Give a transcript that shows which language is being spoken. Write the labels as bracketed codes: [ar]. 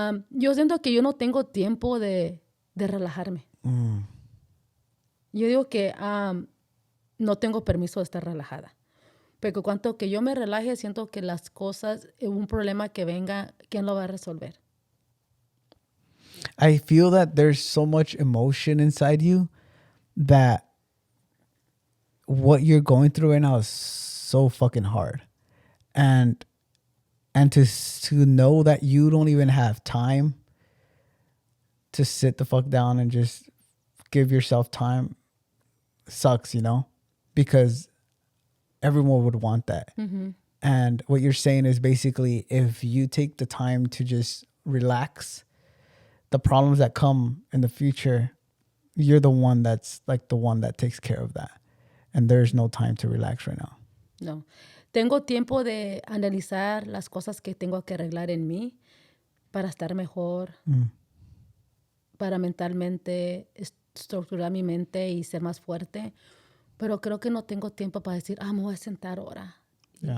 [es] Yo siento que yo no tengo tiempo de relajarme. Yo digo que no tengo permiso de estar relajada. Porque cuanto que yo me relaje, siento que las cosas, un problema que venga, ¿quién lo va a resolver? [en] I feel that there's so much emotion inside you that what you're going through right now is so fucking hard. And to know that you don't even have time to sit the fuck down and just give yourself time sucks, because everyone would want that. And what you're saying is basically, if you take the time to just relax, the problems that come in the future, you're the one that's like the one that takes care of that. And there's no time to relax right now. No. [es] Tengo tiempo de analizar las cosas que tengo que arreglar en mí para estar mejor, para mentalmente estructurar mi mente y ser más fuerte. Pero creo que no tengo tiempo para decir, me voy a sentar ahora. Yeah.